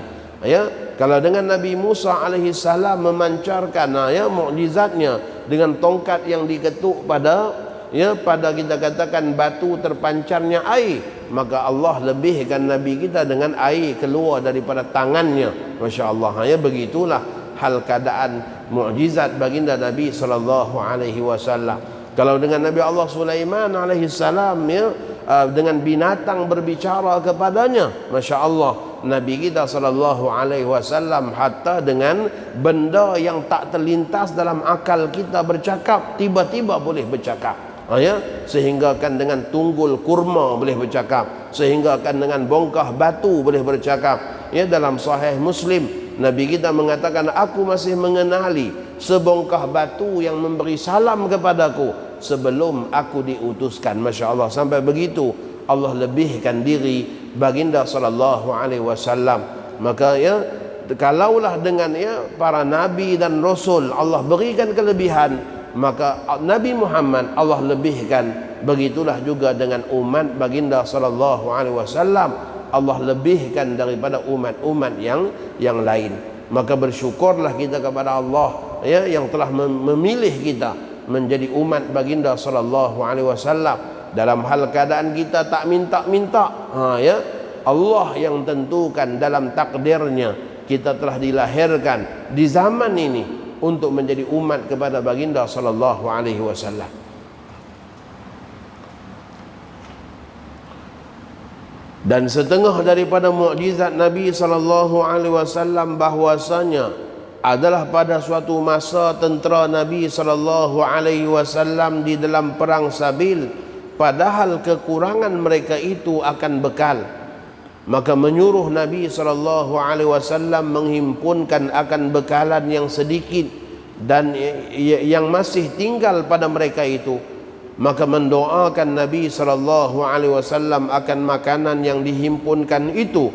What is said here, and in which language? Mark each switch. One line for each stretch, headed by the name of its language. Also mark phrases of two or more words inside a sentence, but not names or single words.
Malay: Ya, kalau dengan Nabi Musa
Arabic: عليه السلام
Malay: memancarkan ya mukjizatnya dengan tongkat yang diketuk pada kita katakan batu terpancarnya air, maka Allah lebihkan Nabi kita dengan air keluar daripada tangannya, masya-Allah ya. Begitulah hal keadaan mukjizat baginda Nabi
Arabic: صلى الله عليه وسلم.
Malay: Kalau dengan Nabi Allah Sulaiman
Arabic: عليه السلام
Malay: ya dengan binatang berbicara kepadanya, masya-Allah. Nabi kita
Arabic: صلى الله عليه وسلم
Malay: hatta dengan benda yang tak terlintas dalam akal kita bercakap, tiba-tiba boleh bercakap. Ya, sehinggakan dengan tunggul kurma boleh bercakap, sehinggakan dengan bongkah batu boleh bercakap. Ya, dalam sahih Muslim Nabi kita mengatakan, aku masih mengenali sebongkah batu yang memberi salam kepadaku sebelum aku diutuskan. Masya-Allah, sampai begitu Allah lebihkan diri baginda
Arabic: صلى الله عليه وسلم.
Malay: Maka ya kalaulah dengan ya para nabi dan rasul Allah berikan kelebihan, maka Nabi Muhammad Allah lebihkan. Begitulah juga dengan umat baginda
Arabic: صلى الله عليه وسلم,
Malay: Allah lebihkan daripada umat-umat yang lain. Maka bersyukurlah kita kepada Allah ya yang telah memilih kita menjadi umat baginda
Arabic: صلى الله عليه وسلم.
Malay: Dalam hal keadaan kita tak minta-minta, ya Allah yang tentukan dalam takdirnya kita telah dilahirkan di zaman ini untuk menjadi umat kepada baginda
Arabic: صلى الله عليه وسلم.
Malay: Dan setengah daripada mukjizat Nabi
Arabic: صلى الله عليه وسلم
Malay: bahwasanya adalah pada suatu masa tentera Nabi
Arabic: صلى الله عليه وسلم
Malay: di dalam perang Sabil, padahal kekurangan mereka itu akan bekal, maka menyuruh Nabi sallallahu alaihi wasallam menghimpunkan akan bekalan yang sedikit dan yang masih tinggal pada mereka itu, maka mendoakan Nabi SAW akan makanan yang dihimpunkan itu.